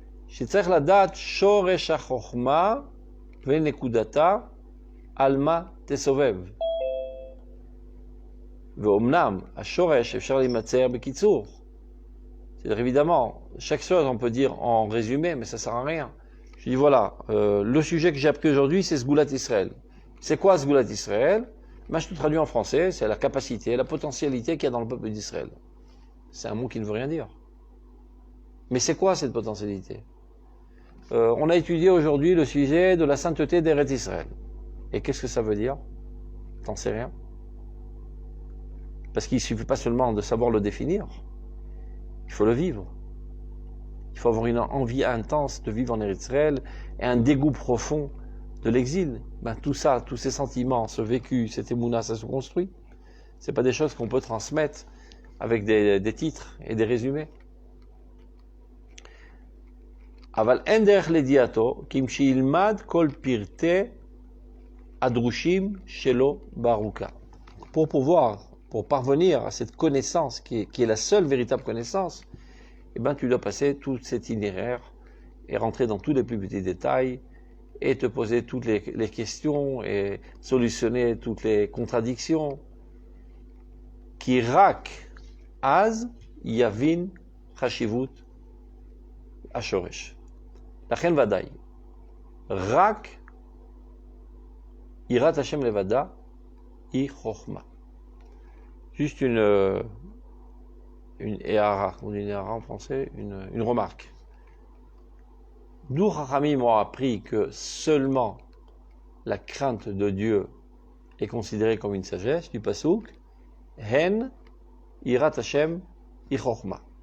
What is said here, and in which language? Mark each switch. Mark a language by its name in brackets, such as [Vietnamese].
[Hebrew] שצריך לדעת שורש החוכמה ונקודתה על מה תסובב. ואומנם השורש אפשר להימצא בקיצור. [French] C'est-à-dire évidemment, chaque chose on peut dire en résumé, mais ça sert à rien. Je dis voilà, le sujet que j'ai appris aujourd'hui c'est Sgulat Israël. C'est quoi Sgulat Israël? Moi je te traduis en français, c'est la capacité, la potentialité qu'il y a dans le peuple d'Israël. C'est un mot qui ne veut rien dire. Mais c'est quoi cette potentialité? On a étudié aujourd'hui le sujet de la sainteté d'Eretz Israël. Et qu'est-ce que ça veut dire? T'en sais rien. Parce qu'il ne suffit pas seulement de savoir le définir, il faut le vivre. Il faut avoir une envie intense de vivre en Eretz Israël et un dégoût profond de l'exil. Ben, tout ça, tous ces sentiments, ce vécu, cette émouna, ça se construit. Ce n'est pas des choses qu'on peut transmettre avec des titres et des résumés. [Hebrew] אבל אין דרך לידיעתו, כי אם שילמד כל פרטי הדרושים שלו בארוכה. [French] Pour parvenir à cette connaissance qui est la seule véritable connaissance, eh ben, tu dois passer tout cet itinéraire et rentrer dans tous les plus petits détails et te poser toutes les questions et solutionner toutes les contradictions. [Hebrew] Ki rak az yavin chashivut ashoresh. לכן ודאי, רק יראת השם לבדה היא חוכמה. [French] Juste une éhara, on dit une éhara en français, une remarque. D'où Chachamim ont appris que seulement la crainte de Dieu est considérée comme une sagesse, du pasouk, [Hebrew] hen yirat Hashem hi chochma.